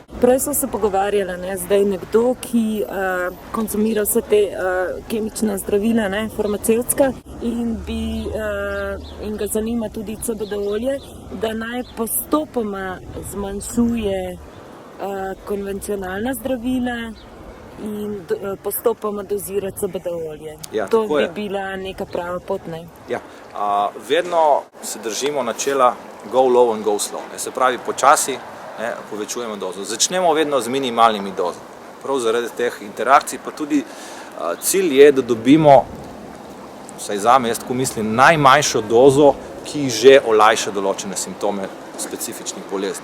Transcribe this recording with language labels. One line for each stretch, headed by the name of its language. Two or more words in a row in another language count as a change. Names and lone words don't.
Slovenian: Prej smo se pogovarjali, ne, zdaj nekdo, ki konsumira vse te kemična zdravila, ne, farmacevtska, in ga zanima tudi CBD olje, da naj postopoma zmanjšuje konvencionalna zdravila in postopoma dozira CBD olje. Ja, to bi bila neka prava pot, ne? Ja, vedno se držimo načela
English: go low and go slow.
Slovenian: Se pravi, počasi povečujemo dozo. Začnemo vedno z minimalnimi dozami. Prav zaradi teh interakcij, pa tudi cilj je, da dobimo, vsaj zame, jaz tako mislim, najmanjšo dozo, ki že olajša določene simptome specifičnih bolezni.